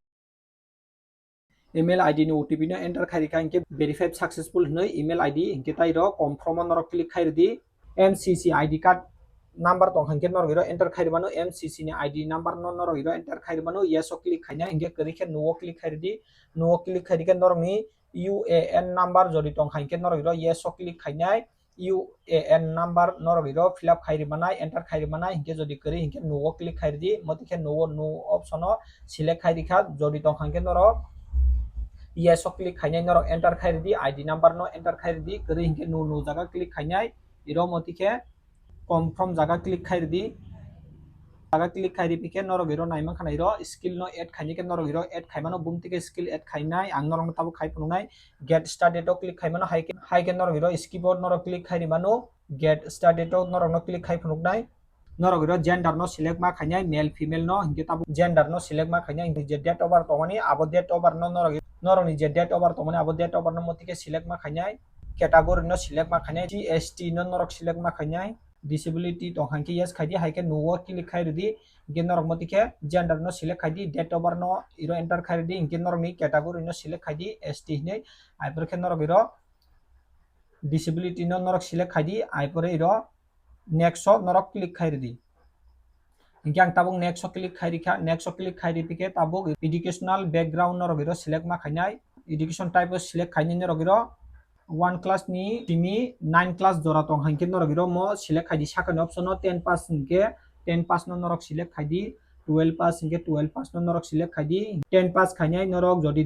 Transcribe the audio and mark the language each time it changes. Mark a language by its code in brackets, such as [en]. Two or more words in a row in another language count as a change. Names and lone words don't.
[en] email id [trp] ni OTP no enter khairika inke [en] verified successful [trp] hnoi [en] email id [trp] inke tai ro confirm norok click khairdi [en] MCC id card number [trp] tong hanke norok iro enter khairmano MCC ni [en] id number [trp] no norok iro enter khairmano yes o click khaina inke korike no click khairdi no click khairika norok ni [en] UAN number [trp] jodi tong hanke norok iro yes o click khainai [en] UAN number [trp] norok iro [en] fill up [trp] khairimanai enter khairimanai inke jodi kori inke no click khairdi motike no option o select khairika jodi tong hanke norok yes click khainai norok enter khairdi [en] id number [trp] no enter khairdi kori hinke no jaga click khainai iro motike confirm jaga click khairdi jaga click khairi pike norok iro naima khana iro skill no add khaini ke norok iro add khaimano bumtike skill add khainai ang norok tabu khai pununai [en] get started [trp] o click khaimano haike norok iro keyboard norok click khairi mano [en] get started [trp] o norok no click khai pununai norok iro gender no select ma khainai [en] male female [trp] no hinke tabu gender no select ma khainai je [en] date of birth [trp] tongani abo [en] date of birth [trp] no norok ni je [en] date of birth [trp] tongani abo [en] date of birth [trp] no motike select ma khainai category no select ma khainai TST no norok select ma khainai disability tong hanki yes khaidi haike no click khairdi inke norok motike gender no select khaidi [en] date of birth [trp] no iro enter khairdi inke norok ni category no select khaidi ST nei aipor khe norok iro disability no norok select khaidi aipor iro next o norok click khairdi inke ang tabuk next click khairikha next click khairipike tabuk [en] educational background [trp] norok iro select ma khainai [en] education type [trp] o select khainai norok iro 1 class ni timi 9 class jora tong hanke norok iro mo select khaidi sakani option no 10 pass inke 10 pass no norok select khaidi 12 pass inke 12 pass no norok select khaidi 10 pass khainai norok jodi